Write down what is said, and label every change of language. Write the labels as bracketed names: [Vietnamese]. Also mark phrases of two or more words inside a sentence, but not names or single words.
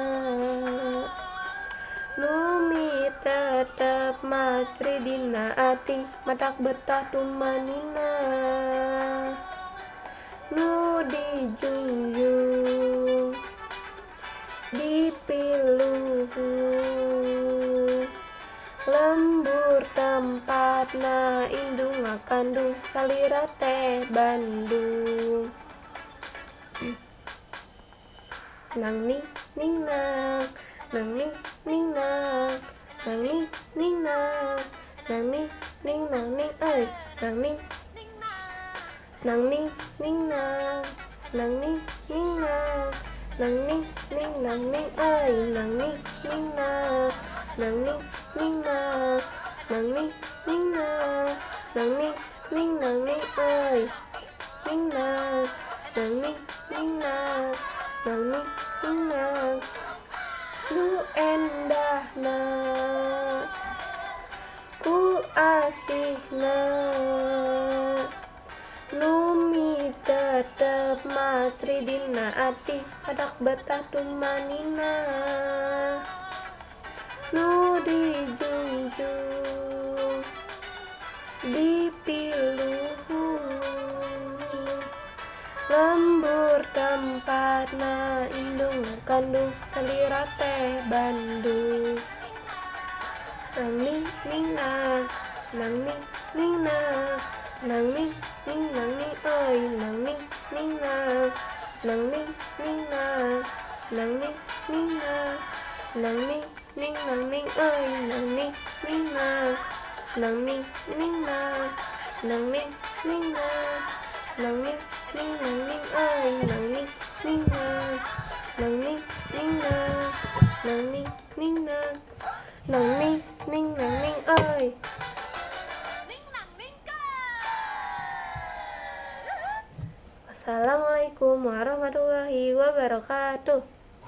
[Sundanese] numi tetep matri dina ati matak betah tumanina nu dijunjung dipiluhung lembur tempatna indung ngakandung salira teh Bandung. Nang ning ning nang nang ning ning nang nang ning ning nang nang ning ning nang ning euy nang ning nang ning ning nang nang ning ning nang nang ning ning nang ning euy nang ning ning nang nang ning ning nang nang ning ning nang nang ning ning nang ning euy ning nang nang ning ning nang nang ning ning nang nu endahna ku asihna numi tetep matri dina ati matak betah tumanina nu dijunjung dipiluhung lembur tempatna indung ngakandung salira teh Bandung. Nang ning ning nang nang ning ning nang nang ning ning nang ning euy nang ning ning nang nang ning ning nang nang ning ning nang nang ning ning nang ning euy nang ning ning nang nang ning ning nang nang ning ning nang nang ning ning nang ning euy nang ning ning nang nang ning ning nang nang ning ning nang nang ning ning nang ning euy. [Arabic] Assalamualaikum warahmatullahi wabarakatuh.